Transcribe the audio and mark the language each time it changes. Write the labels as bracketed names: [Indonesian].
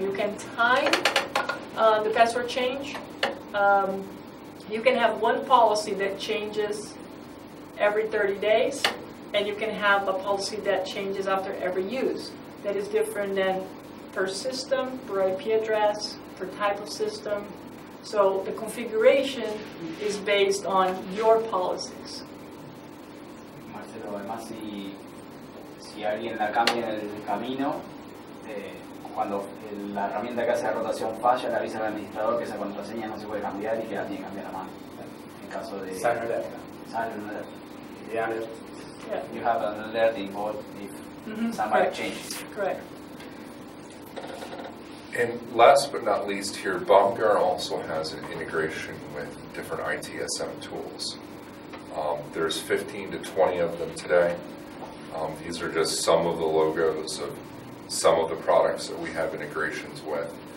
[English] You can time the password change. You can have one policy that changes every 30 days, and you can have a policy that changes after every use. That is different than per system, per IP address, per type of system. So the configuration is based on your policies. [Spanish] Marcelo, además si alguien la cambia en el camino, cuando la herramienta que hace la rotación falla, le avisa al administrador que esa contraseña no se puede cambiar y que la tiene que cambiar a mano. En caso de... Sale un alert. [English] Yeah. You have an alert involved if somebody changes. Correct. And last but not least here, Baumgar also has an integration with different ITSM tools. There's 15 to 20 of them today. These are just some of the logos of some of the products that we have integrations with.